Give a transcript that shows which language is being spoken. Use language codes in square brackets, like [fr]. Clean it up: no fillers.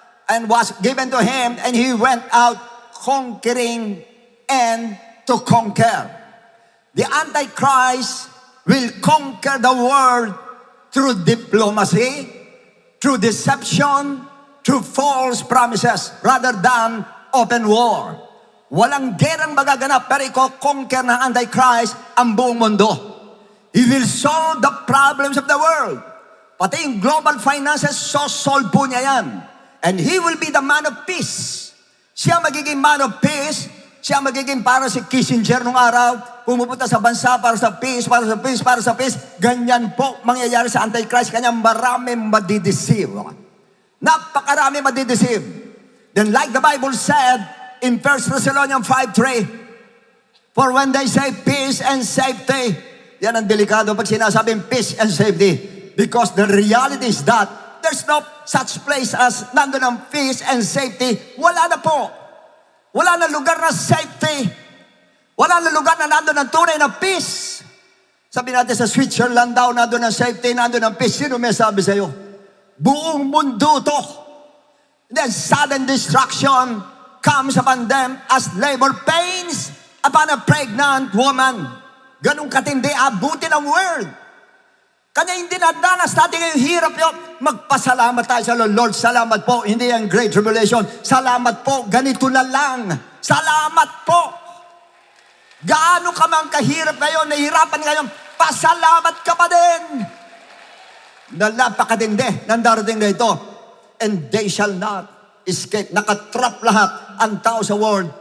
[en] And was given to him, and he went out conquering and to conquer. The Antichrist will conquer the world through diplomacy, through deception, through false promises, rather than open war. [tl] Walang gerang magaganap, pero i-conquer ng Antichrist ang buong mundo. [en] He will solve the problems of the world. [tl] Pati yung global finances, solve po niya yan. [en] And he will be the man of peace. [tl] Siya magiging man of peace. Siya magiging para si Kissinger nung araw, pumupunta sa bansa para sa peace, para sa peace, para sa peace. Ganyan po mangyayari sa Antichrist. Kanya maraming madideceive. Napakarami madideceive. [en] Then like the Bible said in 1 Thessalonians 5:3, for when they say peace and safety, [tl] yan ang delikado pag sinasabing peace and safety. [en] Because the reality is that there's no such place as [tl] nandun ang [en] peace and safety. [tl] Wala na po. Wala na lugar na safety. Wala na lugar na nandun ang tunay na peace. Sabi natin sa Switzerland daw, nandun ang safety, nandun ang peace. Sino may sabi sa'yo? Buong mundo to. [en] Then sudden destruction comes upon them as labor pains upon a pregnant woman. [tl] Ganong katindi, abutin ang world. Kanya hindi nadanas natin ngayong hirap yun. Magpasalamat tayo sa Lord. Salamat po. Hindi ang Great Tribulation. Salamat po. Ganito na lang. Salamat po. Gaano ka mang kahirap ngayon, nahihirapan ngayon, pasalamat ka pa din. Napakatindi ng darating na ito. [en] And they shall not escape. [tl] Nakatrap lahat ang tao sa world.